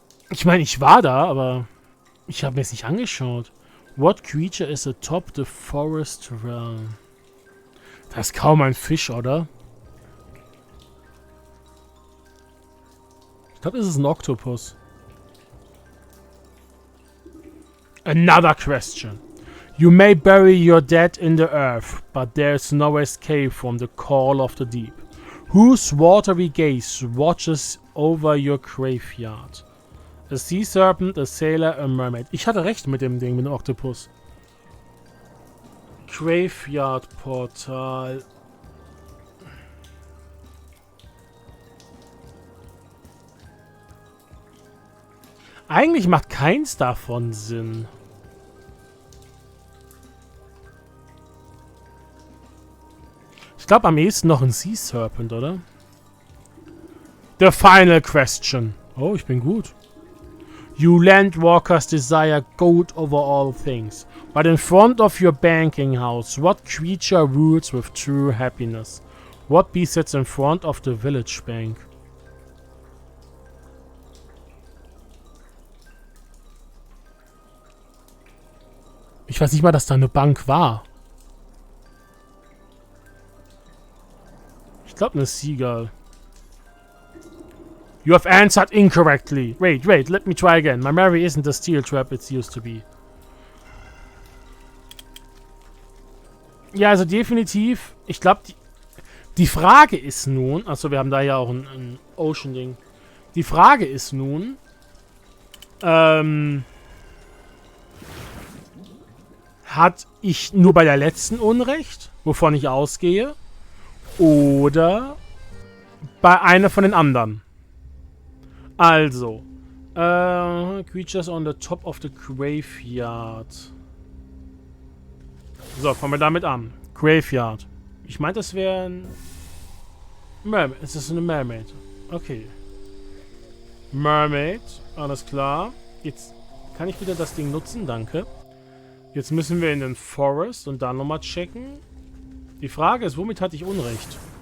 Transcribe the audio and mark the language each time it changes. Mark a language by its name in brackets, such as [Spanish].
[German] Ich meine, ich war da, aber ich habe mir es nicht angeschaut. [English] What creature is atop the forest realm? [German] Das ist kaum ein Fisch, oder? Ich glaube, das ist ein Oktopus. [English] Another question. You may bury your dead in the earth, but there is no escape from the call of the deep. Whose watery gaze watches over your graveyard? A sea serpent, a sailor, a mermaid. [German] Ich hatte recht mit dem Ding, mit dem Oktopus. Graveyard-Portal. Eigentlich macht keins davon Sinn. Ich glaube am ehesten noch ein Sea Serpent, oder? [English] The final question. [German] Oh, ich bin gut. [English] You landwalkers desire gold over all things. But in front of your banking house, what creature rules with true happiness? What bee sits in front of the village bank? [German] Ich weiß nicht mal, dass da eine Bank war. Ich glaube, eine Seagull. [English] You have answered incorrectly. Wait, let me try again. My memory isn't the steel trap it used to be. [German] Ja, also definitiv. Ich glaube, die Frage ist nun... Achso, wir haben da ja auch ein Ocean-Ding. Die Frage ist nun... Hat ich nur bei der letzten Unrecht, wovon ich ausgehe, oder bei einer von den anderen? [English] Also, Creatures on the top of the graveyard. [German] So, fangen wir damit an. Graveyard. Ich meinte, das wäre ein Mermaid. Es ist eine Mermaid. Okay. Mermaid, alles klar. Jetzt kann ich wieder das Ding nutzen, danke. Jetzt müssen wir in den Forest und dann nochmal checken. Die Frage ist, womit hatte ich Unrecht?